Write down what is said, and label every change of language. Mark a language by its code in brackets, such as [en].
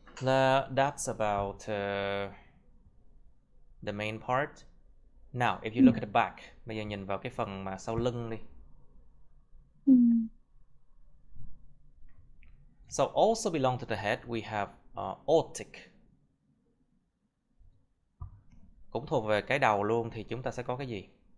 [en] That's about the main part. Now, if you look at the back, [vi] bây giờ nhìn vào cái phần mà sau lưng đi. [en] So also belong to the head, we have aortic. [vi] Cũng thuộc về cái đầu luôn thì chúng ta sẽ có cái gì?